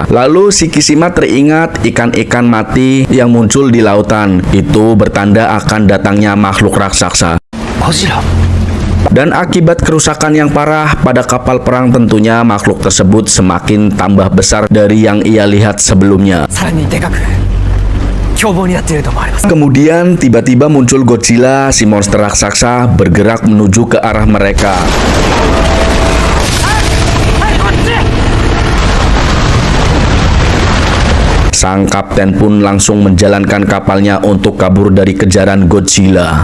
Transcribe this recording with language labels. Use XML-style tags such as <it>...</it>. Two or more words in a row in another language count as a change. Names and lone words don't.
<id>Lalu Shikishima teringat ikan-ikan mati yang muncul di lautan. Itu bertanda akan datangnya makhluk raksasa. Godzilla. Dan akibat kerusakan yang parah pada kapal perang, tentunya makhluk tersebut semakin tambah besar dari yang ia lihat sebelumnya.</id> <ja>さらにでかく凶暴になっていると思われます。</ja> <id>Kemudian tiba-tiba muncul Godzilla, si monster raksasa bergerak menuju ke arah mereka. Sang kapten pun langsung menjalankan kapalnya untuk kabur dari kejaran Godzilla.</id>